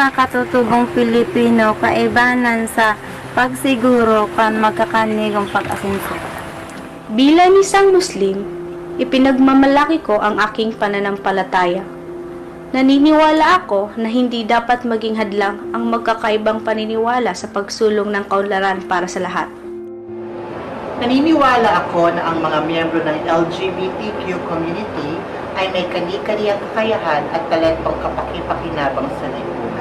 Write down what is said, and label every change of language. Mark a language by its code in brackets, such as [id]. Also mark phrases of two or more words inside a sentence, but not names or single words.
[bik] katutubong Pilipino kaibanan sa pagsiguro kan magkakanigong pag-asenso. [tl] Bilang isang Muslim, ipinagmamalaki ko ang aking pananampalataya. Naniniwala ako na hindi dapat maging hadlang ang magkakaibang paniniwala sa pagsulong ng kaunlaran para sa lahat. Naniniwala ako na ang mga miyembro ng LGBTQ community ay may kani-kaniyang kakayahan at talentong kapaki-pakinabang sa lipunan.